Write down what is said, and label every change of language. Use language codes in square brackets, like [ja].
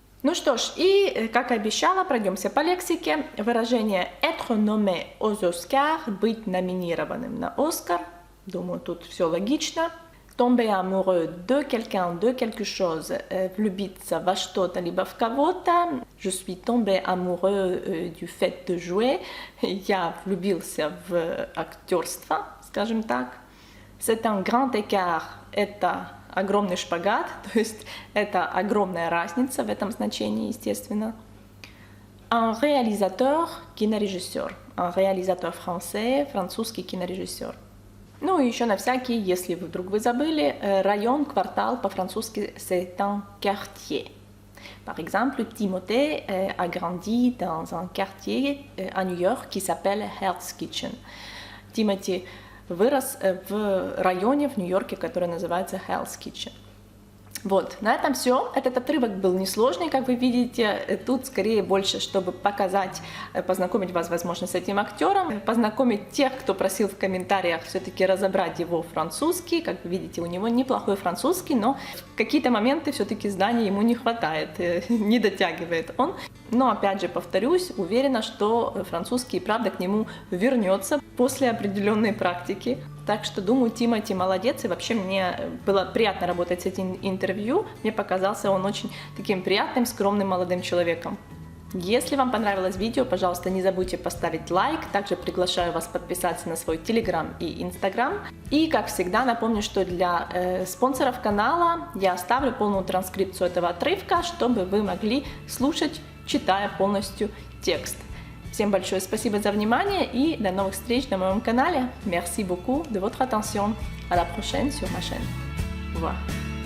[ru] Ну что ж, и, как и обещала, пройдемся по лексике. Выражение «être nommé aux Oscars», быть номинированным на Оскар. Думаю, тут все логично. [fr] Tomber amoureux de quelqu'un, de quelque chose, влюбиться во что-то, либо в кого-то. Je suis tombé amoureux du fait de jouer. [ru] Я влюбился в актерство, скажем так. [fr] C'est un grand écart. [ru] Это огромный шпагат, то есть это огромная разница в этом значении, естественно. [fr] Un réalisateur, кинорежиссер. Un réalisateur français, французский кинорежиссер. [ru] Ну и еще на всякий, если вдруг вы забыли, район, квартал по-французски c'est un quartier. [fr] Par exemple, Timothée a grandi dans un quartier à New York qui s'appelle Hell's Kitchen. [ru] Тимоти вырос в районе в Нью-Йорке, который называется Hell's Kitchen. Вот, на этом все. Этот отрывок был несложный, как вы видите. Тут скорее больше, чтобы показать, познакомить вас, возможно, с этим актером, познакомить тех, кто просил в комментариях все-таки разобрать его французский. Как вы видите, у него неплохой французский, но в какие-то моменты все-таки знаний ему не хватает, не дотягивает он. Но, опять же, повторюсь, уверена, что французский, правда, к нему вернется после определенной практики. Так что, думаю, Тимоти молодец, и вообще мне было приятно работать с этим интервью. Мне показался он очень таким приятным, скромным молодым человеком. Если вам понравилось видео, пожалуйста, не забудьте поставить лайк. Также приглашаю вас подписаться на свой Telegram и Instagram. И, как всегда, напомню, что для спонсоров канала я оставлю полную транскрипцию этого отрывка, чтобы вы могли слушать, читая полностью текст. Всем большое спасибо за внимание и до новых встреч на моем канале. Merci beaucoup de votre attention. À la prochaine sur ma chaîne. Au revoir.